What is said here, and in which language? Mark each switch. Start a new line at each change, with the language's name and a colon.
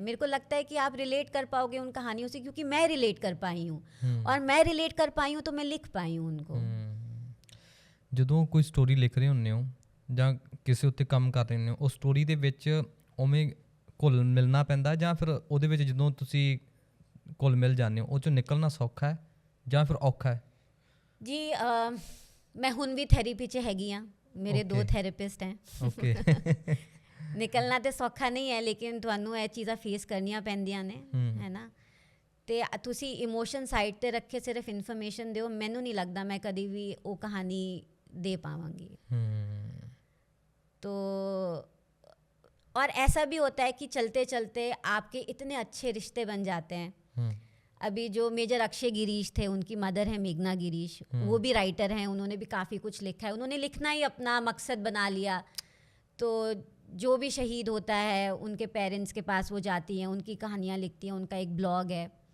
Hindi: मेरे को लगता है कि आप रिलेट कर पाओगे उन कहानियों से, क्योंकि मैं रिलेट कर पाई हूँ, और मैं रिलेट कर पाई हूँ तो मैं लिख पाई हूँ उनको।
Punjabi: ਜਦੋਂ ਕੋਈ ਸਟੋਰੀ ਲਿਖ ਰਹੇ ਹੁੰਦੇ ਹੋ ਜਾਂ ਕਿਸੇ ਉੱਤੇ ਕੰਮ ਕਰ ਰਹੇ ਹੁੰਦੇ ਹੋ, ਉਹ ਸਟੋਰੀ ਦੇ ਵਿੱਚ ਉਵੇਂ ਘੁਲ ਮਿਲਣਾ ਪੈਂਦਾ, ਜਾਂ ਫਿਰ ਉਹਦੇ ਵਿੱਚ ਜਦੋਂ ਤੁਸੀਂ ਘੁਲ ਮਿਲ ਜਾਂਦੇ ਹੋ ਉਹ 'ਚੋਂ ਨਿਕਲਣਾ ਸੌਖਾ ਹੈ ਜਾਂ ਫਿਰ ਔਖਾ ਹੈ?
Hindi: जी मैं हुन भी थेरेपी
Punjabi: 'ਚ ਹੈਗੀ ਹਾਂ, ਮੇਰੇ 2 ਥੈਰੇਪਿਸਟ हैं। ਓਕੇ। ਨਿਕਲਣਾ ਤੇ ਸੌਖਾ ਨਹੀਂ ਹੈ, ਲੇਕਿਨ ਤੁਹਾਨੂੰ ਇਹ ਚੀਜ਼ਾਂ ਫੇਸ ਕਰਨੀਆਂ ਪੈਂਦੀਆਂ ਨੇ, ਹੈ ਨਾ। ਤੇ ਤੁਸੀਂ ਇਮੋਸ਼ਨ ਸਾਈਡ ਤੇ ਰੱਖੇ ਸਿਰਫ ਇਨਫੋਰਮੇਸ਼ਨ ਦਿਓ, ਮੈਨੂੰ ਨਹੀਂ ਲੱਗਦਾ ਮੈਂ ਕਦੀ ਵੀ ਉਹ ਕਹਾਣੀ
Hindi: दे पाऊंगी। तो और ऐसा भी होता है कि चलते चलते आपके इतने अच्छे रिश्ते बन जाते हैं। अभी जो मेजर अक्षय गिरीश थे, उनकी मदर है मेघना गिरीश, वो भी राइटर हैं, उन्होंने भी काफ़ी कुछ लिखा है। उन्होंने लिखना ही अपना मकसद बना लिया। तो जो भी शहीद होता है उनके पेरेंट्स के पास वो जाती हैं, उनकी कहानियाँ लिखती हैं, उनका एक ब्लॉग है।